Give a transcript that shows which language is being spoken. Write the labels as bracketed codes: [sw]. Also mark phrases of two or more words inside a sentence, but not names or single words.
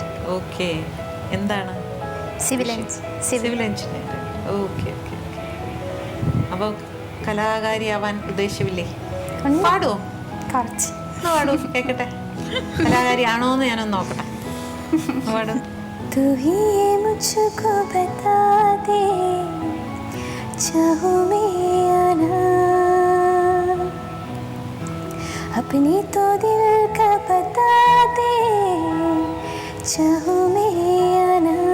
[ml] ഓക്കെ. എന്താണ്? സിവിൽ എഞ്ചിനീയർ. ഓക്കെ. അപ്പോൾ കലാകാരിയാവാൻ ഉദ്ദേശമില്ലേ? പാടുമോ? കുറച്ച് പാടൂ, കേൾക്കട്ടെ. കലാകാരിയാണോ എന്ന് ഞാനൊന്ന് നോക്കട്ടെ. പാടൂ. [hi] तू ही मुझको बता दे, चाहूं मैं आना, अपनी तो दिल का बता दे, चाहूं मैं आना,